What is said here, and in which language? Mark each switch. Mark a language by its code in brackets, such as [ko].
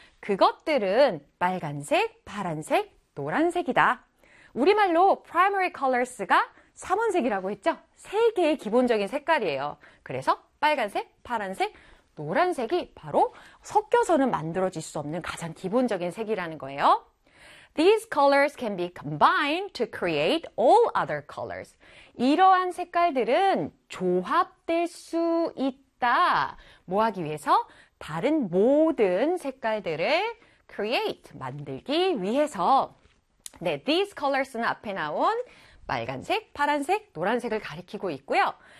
[ko] 그것들은 빨간색, 파란색, 노란색이다. 우리말로 [en] primary colors [ko] 가 삼원색이라고 했죠? 세 개의 기본적인 색깔이에요. 그래서 빨간색, 파란색, 노란색이 바로 섞여서는 만들어질 수 없는 가장 기본적인 색이라는 거예요. [en] These colors can be combined to create all other colors. [ko] 이러한 색깔들은 조합될 수 있다. 뭐 하기 위해서? 다른 모든 색깔들을 create, 만들기 위해서. 네, [en] these colors [ko] 는 앞에 나온 빨간색, 파란색, 노란색을 가리키고 있고요.